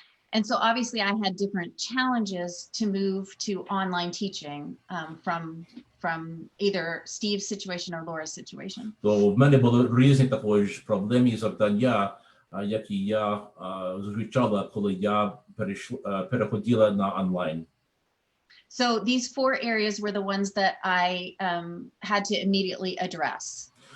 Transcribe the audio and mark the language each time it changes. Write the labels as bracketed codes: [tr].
[en] And so obviously I had different challenges to move to online teaching from either Steve's situation or Laura's situation. [uk] То в мене були різні також проблеми і завдання, які я зустрічала, коли я переходила на онлайн. [en] So these 4 areas were the ones that I had to immediately address.